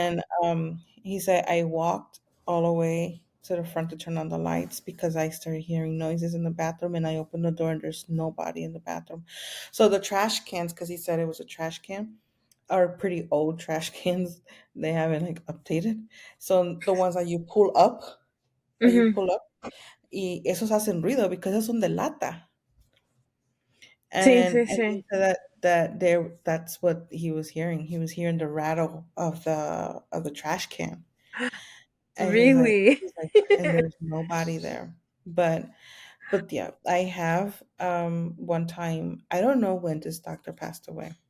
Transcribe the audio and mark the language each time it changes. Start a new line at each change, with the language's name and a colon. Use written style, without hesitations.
English: And he said I walked all the way to the front to turn on the lights because I started hearing noises in the bathroom, and I opened the door and there's nobody in the bathroom. So the trash cans, because he said it was a trash can, are pretty old trash cans. They haven't like updated. So the ones that you Mhm. pull up,
Spanish: y esos hacen ruido because esos son de lata. Sí,
English: And
Spanish: sí,
English: and he
Spanish: sí.
English: said that's what he was hearing. He was hearing the rattle of the trash can. And he's like Really. he's like, and there's nobody there. But yeah, I have one time, I don't know when this doctor passed away.